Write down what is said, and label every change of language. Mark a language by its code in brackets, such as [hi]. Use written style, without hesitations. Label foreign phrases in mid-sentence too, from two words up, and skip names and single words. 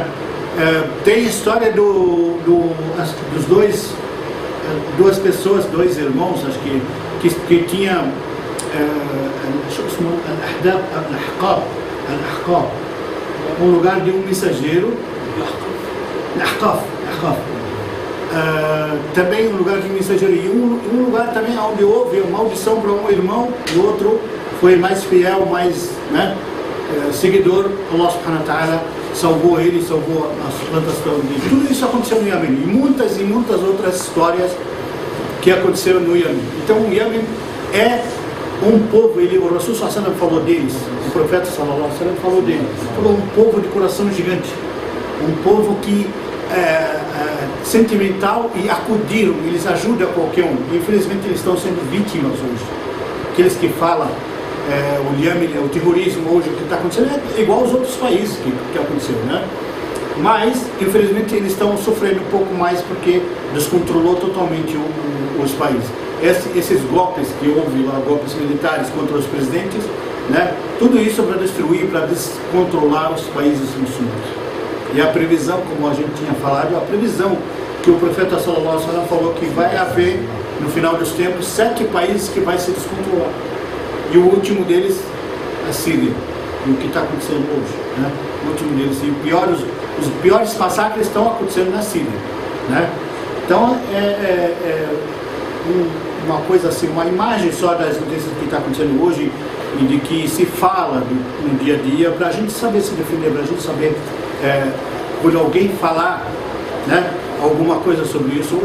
[pt] Tem a história dos duas pessoas, dois irmãos, acho que tinha Al-Ahqaf, um lugar de um mensageiro, Al-Ahqaf, também um lugar de mensageiro, e um lugar também onde houve uma maldição para um irmão, e o outro foi mais fiel, mais, né, seguidor. Allah [ar] سبحانه وتعالى [pt] salvou ele, salvou as plantações dele. Tudo isso aconteceu no Iêmen, e muitas outras histórias que aconteceram no Iêmen. Então o Iêmen é um povo, o Rasul [ar] صلى الله عليه وسلم [pt] falou deles, o profeta [ar] صلى الله عليه وسلم [pt] falou deles, falou um povo de coração gigante, um povo que sentimental e acudiram, eles ajudam qualquer um. Infelizmente eles estão sendo vítimas hoje. Aqueles que falam o Iêmen, o terrorismo hoje, o que está acontecendo é igual aos outros países que aconteceu, né? Mas infelizmente eles estão sofrendo um pouco mais porque descontrolou totalmente os países. Esses golpes que houve lá, golpes militares contra os presidentes, né? Tudo isso para destruir, para descontrolar os países muçulmanos. E a previsão, como a gente tinha falado, a previsão que o profeta [ar] صلى الله عليه وسلم [pt] falou que vai haver, no final dos tempos, 7 países que vai se descontrolar. E o último deles, a Síria, e o que está acontecendo hoje, né? O último deles, e os piores massacres estão acontecendo na Síria, né? Então, uma coisa assim, uma imagem só das notícias que está acontecendo hoje e de que se fala no dia a dia, para a gente saber se defender, para a gente saber, quando alguém falar, né, alguma coisa sobre isso.